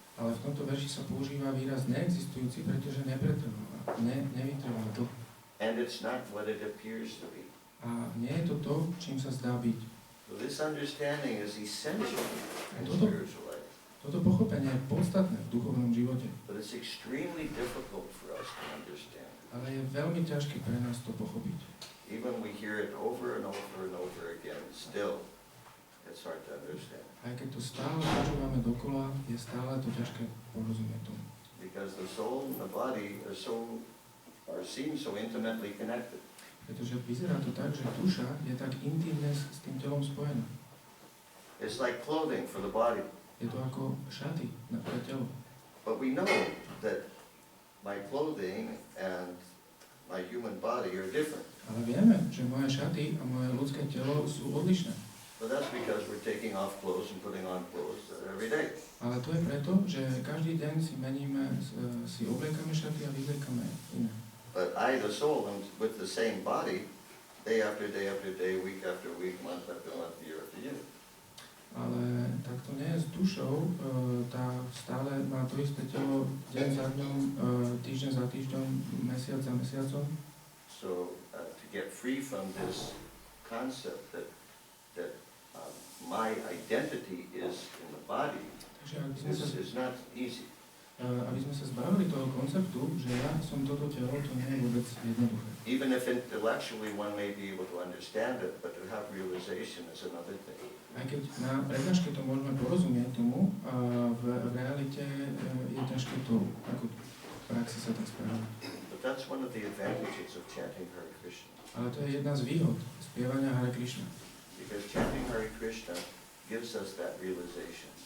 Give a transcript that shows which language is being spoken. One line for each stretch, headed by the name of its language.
Slovak: Ale v tomto verši sa používa výraz neexistujúci, pretože nepretrváva, nevytrvá to.
English: And it's not what it appears to be.
Slovak: A nie je to to, čím sa zdá byť.
English: So this understanding is essential in
Slovak: Toto-
English: spiritual life,
Slovak: Toto pochopenie je podstatné v duchovnom živote,
English: but it's extremely difficult for us to understand.
Slovak: ale je veľmi ťažké pre nás to pochopiť.
English: Even we hear it over and over and over again, still, it's hard to understand.
Slovak: Aj keď to stále počúvame dokola, je stále to ťažké porozumieť tomu.
English: Because the soul and the body are seen so intimately connected.
Slovak: Pretože vyzerá to tak, že duša je tak intimne s tým telom spojená.
English: It's like clothing for the body.
Slovak: Je to ako šaty pre telo.
English: But we know that my clothing and my human body are different.
Slovak: Ale vieme, že moje šaty a moje ľudské telo sú odlišné.
English: But that's because we're taking off clothes and putting on clothes every day.
Slovak: Ale to je preto, že každý deň si meníme, si obliekame šaty a vyvliekame iné.
English: But I, the soul, am with the same body, day after day after day, week after week, month after month, year after year.
Slovak: Ale tak to nie je s dušou, tá stále má to isté telo deň za dňom, týždeň za týždňom, mesiac za mesiacom.
English: So to get free from this concept that my identity is in the body
Slovak: Takže
English: is not easy.
Slovak: aby sme sa zbavili toho konceptu, že ja som toto telo, to nie je vôbec jednoduché.
English: Even if intellectually one may be able to understand it, but to have realization is another thing.
Slovak: Aj keď na prednáške to môžeme porozumieť tomu, v realite je ťažké to, ako v praxi sa tak správať.
English: But that's one of the advantages of chanting Hare Krishna.
Slovak: Ale to je jedna z výhod spievania Hare Krišna.
English: Because chanting Hare Krishna gives us that realization.